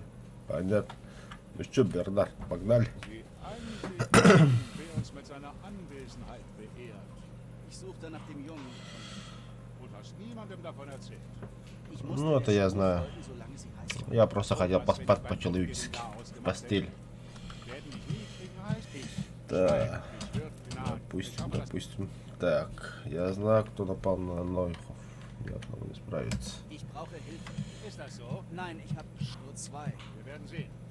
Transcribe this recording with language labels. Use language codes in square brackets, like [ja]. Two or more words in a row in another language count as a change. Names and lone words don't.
[ru] Понятно. Ну что, Бернард, погнали. Ну, это я знаю. Я просто хотел поспать по-человечески. Постель. Да. Допустим. Так, я знаю, кто напал на Нойхов. Я одного не справится. [de] Ich brauche Hilfe. Ist das so? Nein, ich habe nur 2. Wir werden sehen.